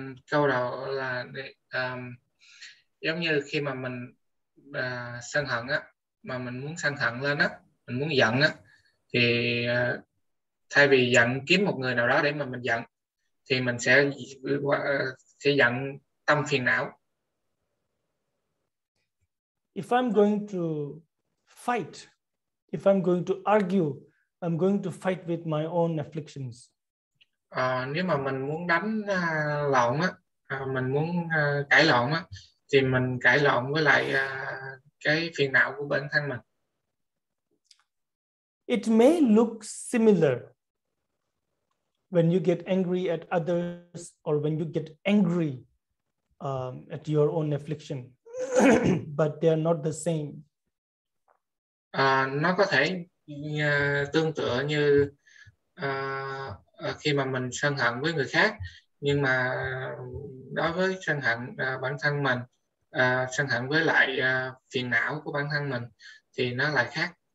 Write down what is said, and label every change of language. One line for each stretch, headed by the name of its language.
Vietnamese: Câu đầu là giống như khi mà mình sân hận á, mà mình muốn sân hận lên á, mình muốn giận á, thì thay vì giận kiếm một người nào đó để mà mình giận, thì mình sẽ giận tâm phiền não.
English: If I'm going to fight, if I'm going to argue, I'm going to fight with my own afflictions.
Vietnamese: Nếu mà mình muốn đánh lộn á, mình muốn cãi lộn á, thì mình cãi lộn với lại cái phiền não của bản thân mình.
English: It may look similar when you get angry at others or when you get angry at your own affliction, but they are not the same.
Vietnamese: Nó có thể tương tự như khi mà mình sân hận với người khác, nhưng mà đối với sân hận bản thân mình, sân hận với lại phiền não của bản thân mình thì nó lại khác.